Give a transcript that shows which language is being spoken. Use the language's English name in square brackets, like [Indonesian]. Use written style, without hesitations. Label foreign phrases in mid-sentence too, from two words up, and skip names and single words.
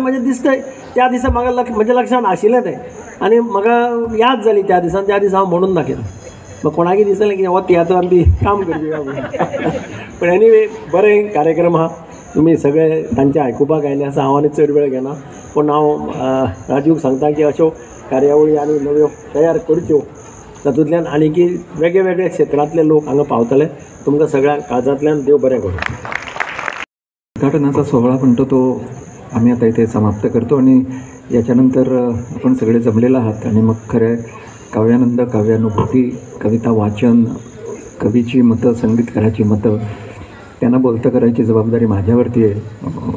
[Konkani] म्हजें दिसतंय त्या दिसा म्हाका म्हज्या लक्षांत आशिल्लें तें आनी म्हाका याद जाली त्या दिसा हांव म्हणून दाखयलें मग कोणाकय दिसलें की हो तियात्रांत बी काम करची काय म्हणून पण एनीवे बरें कार्यक्रम आहा तुमी सगळे तांचे आयकुपाक आयले आसा हांव आनी चड वेळ घेना पूण हांव राजूक सांगता की अश्यो कार्यावळी आनी नव्यो तयार करच्यो तातूंतल्यान आनीकी वेगळे वेगळे क्षेत्रांतले लोक हांगा पावतले तुमकां सगळ्यांक काळजांतल्यान देव बरें करूं. [Marathi] उद्घाटनाचा सोहळा म्हणतो तो आम्ही आता इथे समाप्त करतो आणि याच्यानंतर आपण सगळे जमलेला आहात आणि मग खरं काव्यानंद काव्यानुभूती कविता वाचन कवीची मतं संगीतकाराची मतं त्यांना बोलतं करायची जबाबदारी माझ्यावरती आहे.